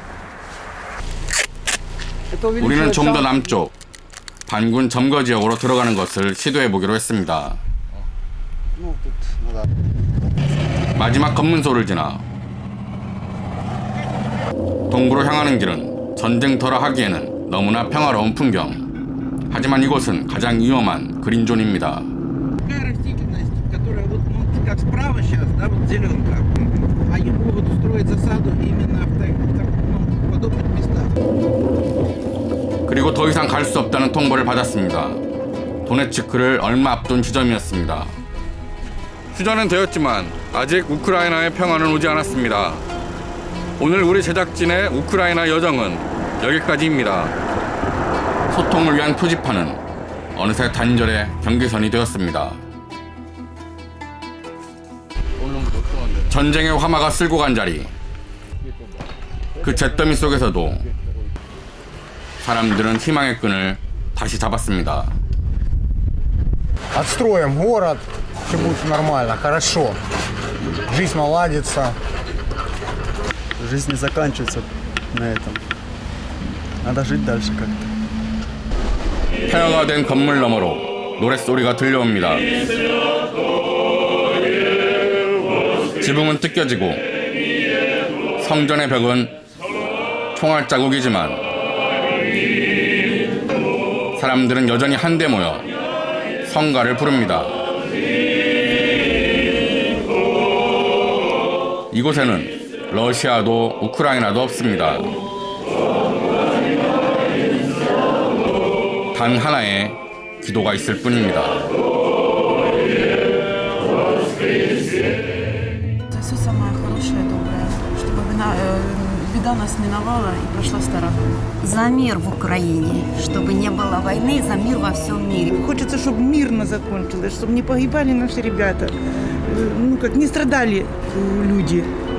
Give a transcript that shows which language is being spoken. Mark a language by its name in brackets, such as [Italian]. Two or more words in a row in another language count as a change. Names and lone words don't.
[Korean] 우리는 좀 더 남쪽 반군 점거 지역으로 들어가는 것을 시도해보기로 했습니다. 마지막 검문소를 지나 동부로 향하는 길은 전쟁터라 하기에는 너무나 평화로운 풍경. 하지만 이곳은 가장 위험한 그린존입니다. [Russian] Как справа сейчас, да, вот зеленка, они могут устроить засаду именно в подобных местах. [Korean] 그리고 더 이상 갈 수 없다는 통보를 받았습니다. 도네츠크를 얼마 앞둔 지점이었습니다. 휴전은 되었지만 아직 우크라이나의 평화는 오지 않았습니다. 오늘 우리 제작진의 우크라이나 여정은 여기까지입니다. 소통을 위한 표지판은 어느새 단절의 경계선이 되었습니다. 전쟁의 화마가 쓸고 간 자리, 그 잿더미 속에서도 사람들은 희망의 끈을 다시 잡았습니다. [Russian] Отстроим город, все будет нормально, хорошо. Жизнь наладится. Жизнь не заканчивается на этом. Надо жить дальше как-то. [Korean] 폐허가 된 건물 너머로 노랫소리가 들려옵니다. 지붕은 뜯겨지고 성전의 벽은 총알 자국이지만 사람들은 여전히 한데 모여 성가를 부릅니다. 이곳에는 러시아도 우크라이나도 없습니다. 단 하나의 기도가 있을 뿐입니다. [Russian] Все самое хорошее, доброе, чтобы беда нас миновала и прошла стороной. За мир в Украине, чтобы не было войны, за мир во всем мире. Хочется, чтобы мирно закончилось, чтобы не погибали наши ребята, ну как не страдали люди.